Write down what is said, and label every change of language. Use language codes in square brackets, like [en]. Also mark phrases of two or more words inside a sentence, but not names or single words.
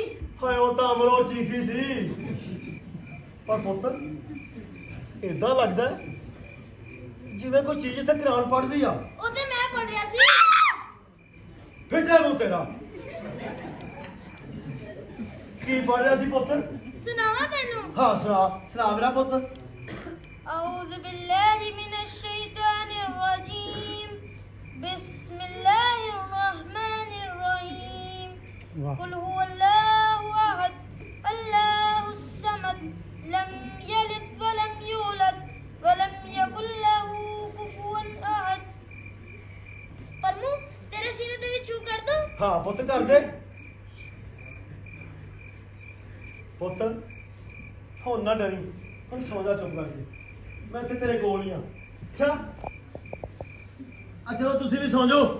[pa] ਹਾਏ ਉਹ ਤਾਂ ਅਮਰੋ ਚੀਖੀ ਸੀ, ਪਰ ਪੁੱਤ ਏਦਾਂ ਲੱਗਦਾ ਜਿਵੇਂ ਕੋਈ ਚੀਜ਼ ਤੇ ਕੁਰਾਨ ਪੜਦੀ ਆ। ਉਹ ਤੇ ਮੈਂ ਪੜ ਰਿਹਾ ਸੀ। ਫਿੱਟੇ ਮੂੰਹ ਤੇਰਾ, ਕੀ ਪੜ ਰਿਹਾ ਸੀ ਪੁੱਤ? ਸੁਣਾਵਾ ਤੈਨੂੰ? ਹਾਂ ਸੁਣਾ, ਸੁਣਾ ਮੇਰਾ ਪੁੱਤ। [ar] أعوذ بالله من الشيطان الرجيم بسم الله الرحمن الرحيم قل هو الله أحد الله الصمد لم يلد ولم يولد ولم يكن له كفوا أحد। [pa] ਪਰਮੂ ਤੇਰੇ ਸੀਨੇ ਤੇ ਵੀ ਛੂ ਕਰ ਦੋ। ਹਾਂ ਪੁੱਤ ਕਰ ਦੇ। ਪੁੱਤ ਹੁਣ ਨਾ ਡਰੀ, ਹੁਣ ਸੌ ਜਾ ਚੁੱਪ ਕਰਕੇ, ਮੈਂ ਇੱਥੇ ਤੇਰੇ ਕੋਲ ਹੀ ਆ। ਅੱਛਾ ਆ ਚਲੋ ਤੁਸੀਂ ਵੀ ਸੌ ਜਾਓ।